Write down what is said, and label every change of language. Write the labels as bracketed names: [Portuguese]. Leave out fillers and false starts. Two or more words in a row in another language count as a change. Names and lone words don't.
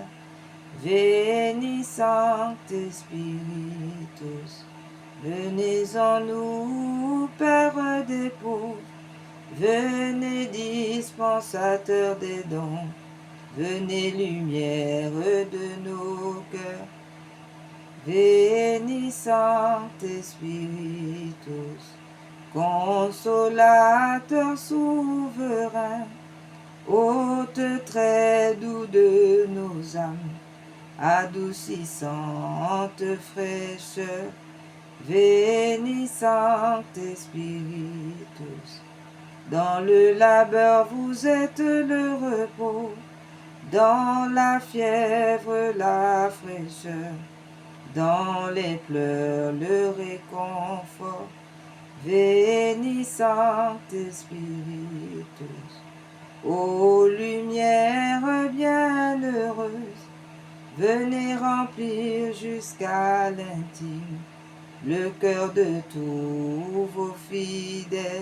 [French] Venez, [Latin] Sancte Spiritus, [French] venez en nous, Père des pauvres, venez, dispensateur des dons, venez, lumière de nos cœurs. [Latin] Veni Sancte Spiritus, [French] consolateur souverain, hôte très doux de nos âmes, adoucissante fraîcheur. [Latin] Veni Sancte Spiritus, [French] dans le labeur vous êtes le repos, dans la fièvre la fraîcheur, dans les pleurs le réconfort. [Latin] Veni Sancte Spiritus, [French] ô lumière bienheureuse, venez remplir jusqu'à l'intime le cœur de tous vos fidèles.